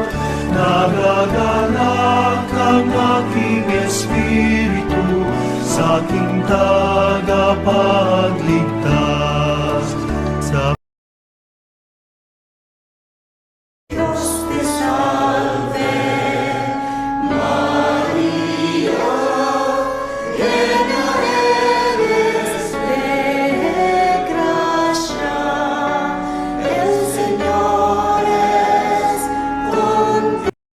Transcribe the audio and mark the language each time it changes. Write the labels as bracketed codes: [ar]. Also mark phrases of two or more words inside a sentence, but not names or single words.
[tl] Nagagalak ang aking espiritu sa aking tagapagligtas. Sa [es] Dios te salve, María, llena eres de gracia, el Señor es contigo.